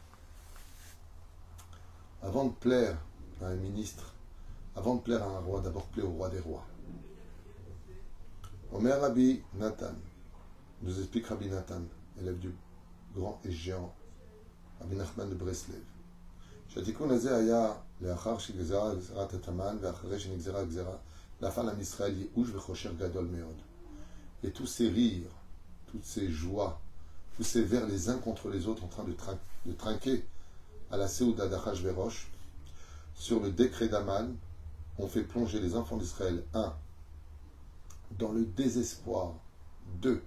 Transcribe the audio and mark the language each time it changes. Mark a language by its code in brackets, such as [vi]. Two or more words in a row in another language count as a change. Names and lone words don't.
[fr] Avant de plaire à un ministre, avant de plaire à un roi, d'abord plaire au roi des rois. Omer Rabbi Nathan, nous explique Rabbi Nathan, élève du grand et géant Rabbi Nachman de Breslev. [he] שהתיקון הזה היה לאחר שגזרה גזירת התמן ואחרי שנגזרה גזירה נפל עם ישראל ייאוש וחושך גדול מאוד. [fr] Et tous ces rires, toutes ces joies, tous ces vers les uns contre les autres en train de trinquer à la Séouda d'Achashverosh, sur le décret d'Aman, ont fait plonger les enfants d'Israël, 1. Dans le désespoir, 2.